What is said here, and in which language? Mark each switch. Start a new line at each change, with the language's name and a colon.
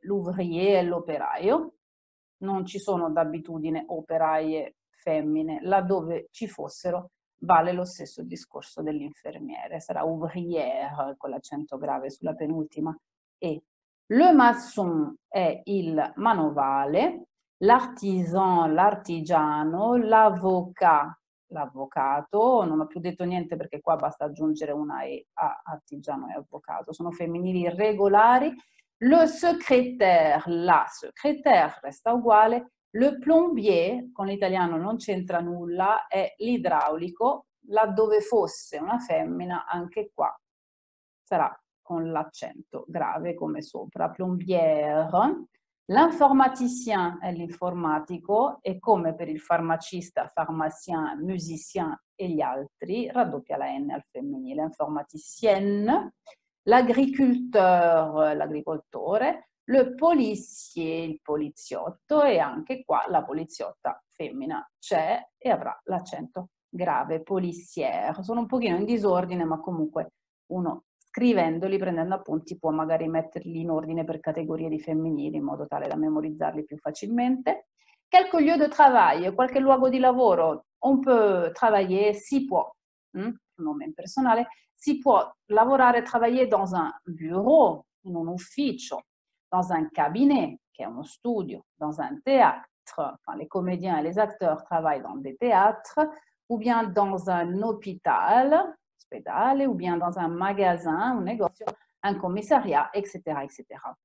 Italian: L'ouvrier è l'operaio. Non ci sono d'abitudine operaie femmine, laddove ci fossero vale lo stesso discorso dell'infermiere, sarà ouvrière con l'accento grave sulla penultima E. Le maçon è il manovale, l'artisan, l'artigiano, l'avocat, l'avvocato, non ho più detto niente perché qua basta aggiungere una E a artigiano e avvocato, sono femminili regolari. Le secrétaire, la secrétaire resta uguale. Le plombier, con l'italiano non c'entra nulla, è l'idraulico, laddove fosse una femmina, anche qua sarà con l'accento grave come sopra. Plombière. L'informaticien è l'informatico e come per il farmacista, pharmacien, musicien e gli altri, raddoppia la N al femminile. Informaticienne. l'agriculteur, l'agricoltore, le policier, il poliziotto e anche qua la poliziotta femmina c'è e avrà l'accento grave, policière. Sono un pochino in disordine, ma comunque uno scrivendoli, prendendo appunti, può magari metterli in ordine per categorie di femminili in modo tale da memorizzarli più facilmente.
French: Quelques lieux de travail,
Italian: qualche luogo di lavoro,
French: on peut travailler,
Italian: si può, nome impersonale, si può lavorare,
French: travailler dans un bureau,
Italian: in un ufficio,
French: dans un cabinet,
Italian: che è uno studio,
French: dans un théâtre, enfin les comédiens et les acteurs travaillent dans des théâtres, ou bien dans un hôpital, ospedale, ou bien dans un magasin,
Italian: un negozio,
French: un commissariat, etc., etc.